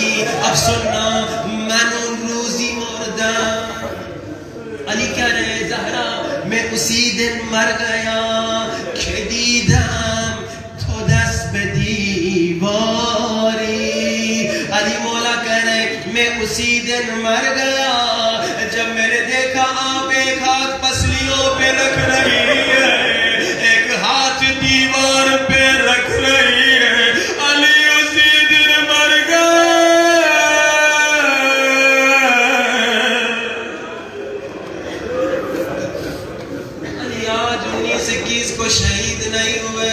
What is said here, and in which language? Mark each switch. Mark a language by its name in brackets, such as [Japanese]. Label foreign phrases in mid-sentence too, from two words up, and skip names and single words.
[Urdu] اب سننا [Persian] من اون روزی مردم. [Urdu] علی کہہ رہے زہرا میں اسی دن مر گیا کہ [Persian] دیدم تو دست به دیواری. [Urdu] علی مولا کہہ رہے میں اسی دن مر گیا جب میں نے دیکھا آپ ایک ہاتھ پسلیوں پہ رکھ رہی ہے ایک ہاتھ دیوار پہ رکھ رہی ہے. علی اسی دن مر گیا. علی آج 19-21 کو شہید نہیں ہوئے.